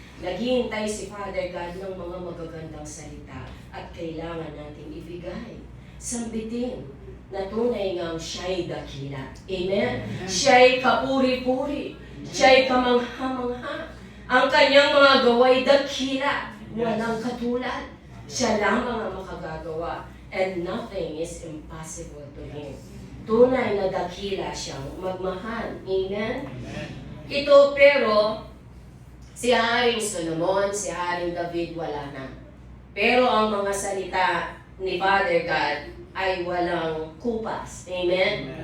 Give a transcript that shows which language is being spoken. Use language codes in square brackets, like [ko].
[tl] Naghihintay si Father God ng mga magagandang salita at kailangan natin ibigay, sambitin, na tunay ngang siya'y dakila. Amen? Siya'y kapuri-puri. Siya'y kamangha-mangha. Ang kanyang mga gawa'y dakila. Walang katulad. Siya lamang ang makagagawa. [en] And nothing is impossible to Him. [tl] Tunay na dakila siyang magmahal. Amen? Ito pero, si Haring Solomon, si Haring David wala na. Pero ang mga salita ni Father God ay walang kupas. Amen?